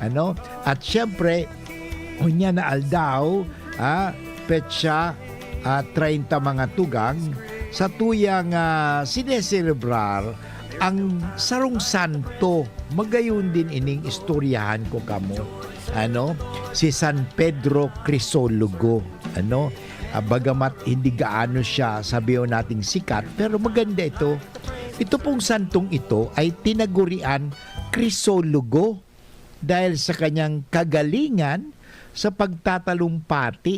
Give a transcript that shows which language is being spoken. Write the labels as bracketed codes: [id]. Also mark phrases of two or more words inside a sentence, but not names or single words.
[bik] At syempre, ngunyanal daw, petsa 30 mga tugang sa tuyang sineselebrar ang sarong santo. Magayon din ining istoryahan ko kamo. Si San Pedro Crisologo. [tl] Bagamat hindi gaano siya sabihin nating sikat, pero maganda ito. Ito pong santong ito ay tinagurian Crisologo dahil sa kanyang kagalingan sa pagtatalumpati.